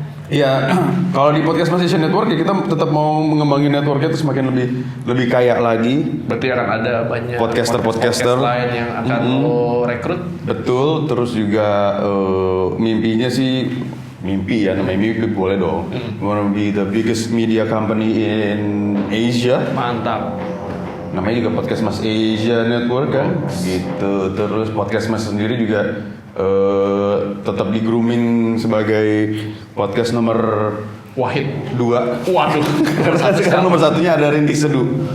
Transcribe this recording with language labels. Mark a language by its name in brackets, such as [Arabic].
[Indonesian] Iya, kalau di Podcast Mas Asian Network ya kita tetap mau mengembangin networknya itu semakin lebih kaya lagi. Berarti akan ada banyak podcaster lain yang akan lo rekrut. Betul, terus juga mimpinya sih mimpi ya, namanya mimpi boleh dong. [English] Wanna be the biggest media company in Asia. [Indonesian] Mantap. Namanya juga Podcast Mas Asia Network kan, gitu. Terus Podcast Mas sendiri juga tetap di grooming sebagai podcast nomor Wahid 2. Waduh. Sekarang nomor 1-nya ada Rintik Seduh.